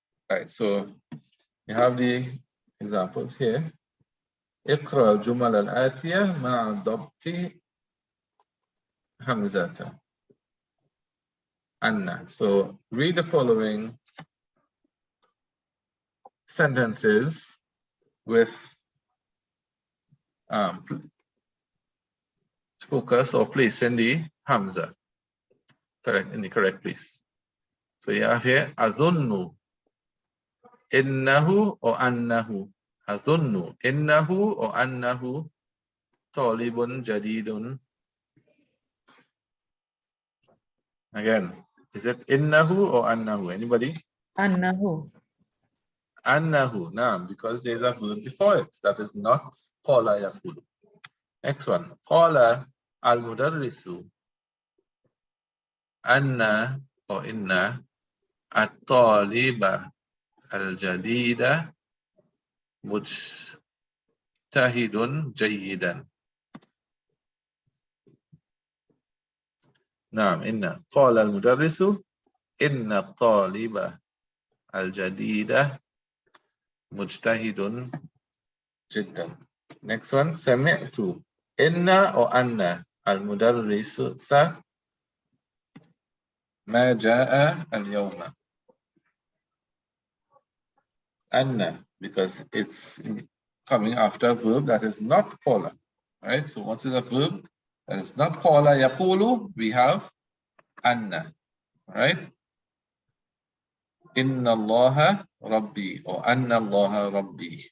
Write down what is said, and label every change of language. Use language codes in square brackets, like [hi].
[en] All right, so you have the examples here. [ar] اقرأ الجمل الآتية مع ضبط همزة. Anna. [en] So read the following sentences with focus or place in the hamza. Correct, in the correct place. So you have here [ar] أظن إنه [en] or أنه. [ar] أظن إنه or أنه طالب جديد. [en] Again, is it إنه or أنه? Anybody? [ar] أنه. أنه, نعم, [en] because there's a verb before it. That is not [ar] قال يقول. [en] Next one. [ar] قال المدرس أن or إن الطالب الجديد مجتهد جيدا. نعم إن. قال المدرس إن الطالب الجديد مجتهد جدا. [en] Next one. [ar] سمعت إن or أن المدرس ما جاء اليوم. [en] أن, because it's coming after a verb that is not قال. Right? So once it's a verb that is not [ar] قال يقول, [en] we have أن. Right? [ar] إن الله ربي or أن الله ربي.